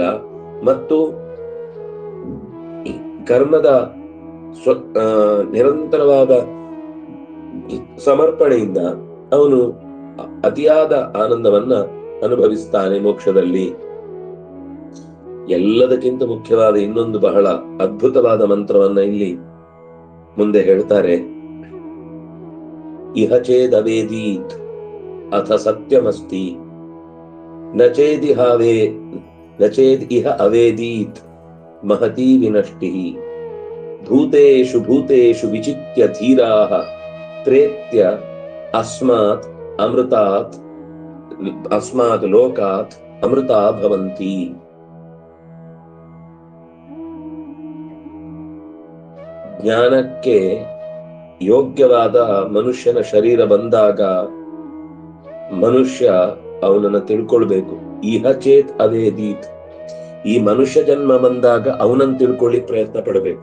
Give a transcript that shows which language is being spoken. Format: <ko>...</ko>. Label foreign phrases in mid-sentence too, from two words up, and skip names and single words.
<kn>ಮತ್ತು ಕರ್ಮದ ನಿರಂತರವಾದ ಸಮರ್ಪಣೆಯಿಂದ ಅವನು ಅತಿಯಾದ ಆನಂದವನ್ನ ಅನುಭವಿಸ್ತಾನೆ ಮೋಕ್ಷದಲ್ಲಿ. ಎಲ್ಲದಕ್ಕಿಂತ ಮುಖ್ಯವಾದ ಇನ್ನೊಂದು ಬಹಳ ಅದ್ಭುತವಾದ ಮಂತ್ರವನ್ನ ಇಲ್ಲಿ ಮುಂದೆ ಹೇಳ್ತಾರೆ.</kn> <sa>ಇಹ ಚೇದವೇದೀತ್ ಅಥ ಸತ್ಯಮಸ್ತಿ ನಚೇದ್ ಇಹ ಅವೇದೀತ್ ಮಹತೀ ವಿನಷ್ಟಿ ಭೂತೇಷು ಭೂತೇಷು ವಿಚಿತ್ಯ ಧೀರಾಃ ಪ್ರೇತ್ಯ ಅಸ್ಮಾತ್ ಲೋಕಾತ್ ಅಮೃತಾ ಭವಂತಿ.</sa> <kn>ಜ್ಞಾನಕ್ಕೆ ಯೋಗ್ಯವಾದ ಮನುಷ್ಯನ ಶರೀರ ಬಂದಾಗ ಮನುಷ್ಯ ಅವನನ್ನ ತಿಳ್ಕೊಳ್ಬೇಕು.</kn> <sa>ಇಹ ಚೇತ್ ಅವೇದೀತ್,</sa> <kn>ಈ ಮನುಷ್ಯ ಜನ್ಮ ಬಂದಾಗ ಅವನನ್ನು ತಿಳ್ಕೊಳ್ಳಿ ಪ್ರಯತ್ನ ಪಡಬೇಕು.</kn>